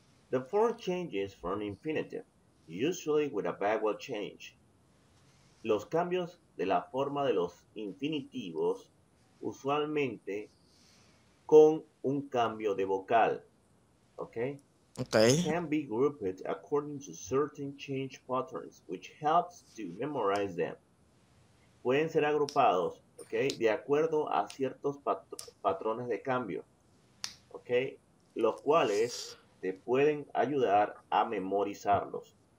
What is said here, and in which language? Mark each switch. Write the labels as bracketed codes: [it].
[en] The form changes from infinitive, usually with a vowel change. [es] Los cambios de la forma de los infinitivos, usualmente con un cambio de vocal. ¿Ok? Ok. [en] Can be grouped according to certain change patterns, which helps to memorize them. [es] Pueden ser agrupados, ¿ok? De acuerdo a ciertos patrones de cambio, ¿ok? Los cuales te pueden ayudar a memorizarlos.